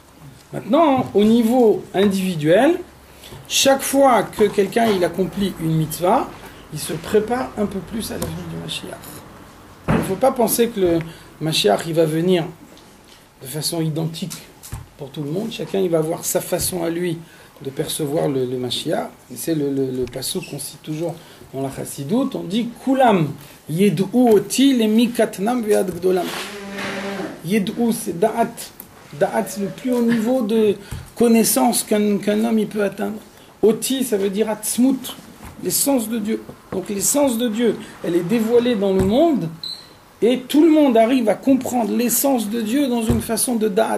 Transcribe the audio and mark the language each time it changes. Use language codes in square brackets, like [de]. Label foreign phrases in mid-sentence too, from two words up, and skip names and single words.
[fr] Maintenant, au niveau individuel, chaque fois que quelqu'un il accomplit une mitzvah, il se prépare un peu plus à l'avenue du Mashiach. Il ne faut pas penser que le Mashiach il va venir de façon identique pour tout le monde. Chacun il va avoir sa façon à lui de percevoir le Mashiach. Et c'est le passouk qu'on cite toujours dans la Chassidoute. On dit [he] כולם ידעו אותי למקטנם ועד גדולם. [fr] Yed'u c'est da'at. Da'at c'est le plus haut niveau de connaissance qu'un homme il peut atteindre. Oti ça veut dire atzmut, l'essence de Dieu. Donc l'essence de Dieu, elle est dévoilée dans le monde et tout le monde arrive à comprendre l'essence de Dieu dans une façon de da'at.